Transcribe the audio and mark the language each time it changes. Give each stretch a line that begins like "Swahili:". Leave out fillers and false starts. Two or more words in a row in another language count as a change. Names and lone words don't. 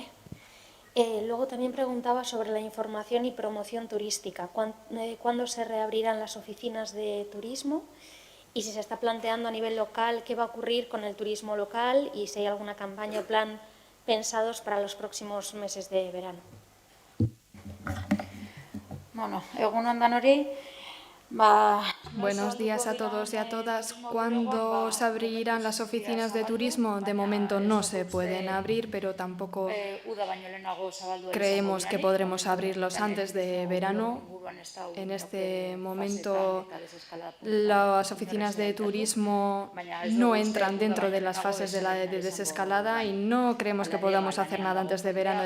Spanish: Luego también preguntaba sobre la información y promoción turística. ¿Cuándo se reabrirán las oficinas de turismo? Y si se está planteando a nivel local qué va a ocurrir con el turismo local y si hay alguna campaña o plan pensados para los próximos meses de verano.
Basque: Bueno, egunon danori.
Spanish: Buenos días a todos y a todas. ¿Cuándo se abrirán las oficinas de turismo? De momento no se pueden abrir, pero tampoco creemos que podremos abrirlos antes de verano. En este momento las oficinas de turismo no entran dentro de las fases de desescalada y no creemos que podamos hacer nada antes de verano.